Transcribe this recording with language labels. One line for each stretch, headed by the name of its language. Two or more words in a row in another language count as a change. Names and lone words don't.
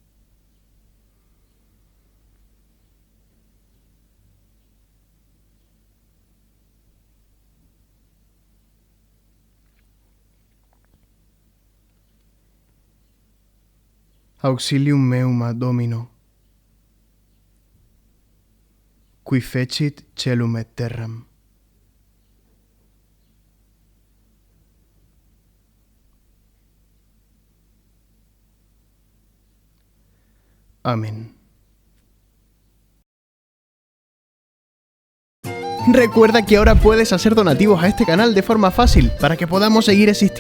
Latin: Auxilium meum ad Domino, qui fecit celum et terram. Amén.
Spanish: Recuerda que ahora puedes hacer donativos a este canal de forma fácil para que podamos seguir existiendo.